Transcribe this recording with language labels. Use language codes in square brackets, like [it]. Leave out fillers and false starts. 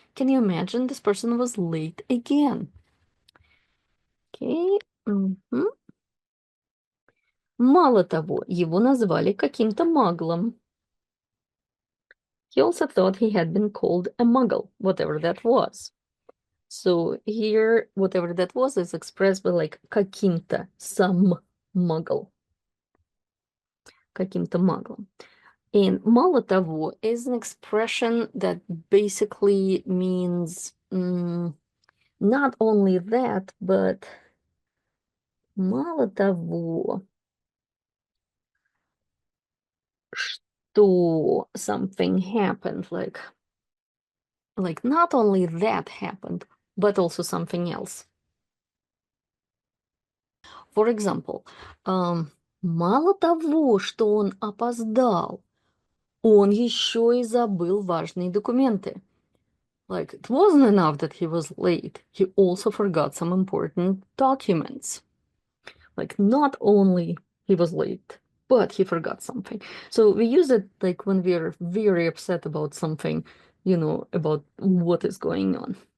[en] Can you imagine, this person was late again? Okay. Мгм. [ru] Мало того, его назвали каким-то маглом. [en] He also thought he had been called a muggle, whatever that was. So here, whatever that was is expressed by like каким-то, some muggle. [ru] Каким-то маглом. [en] And мало того is an expression that basically means not only that, but [ru] мало того, что [en] something happened, like not only that happened, but also something else. [ru] For example, мало того, что он опоздал, он еще и забыл важные документы. [en] Like, it wasn't enough that he was late, he also forgot some important documents. Like, not only he was late, but he forgot something. So we use it like when we're very upset about something, about what is going on.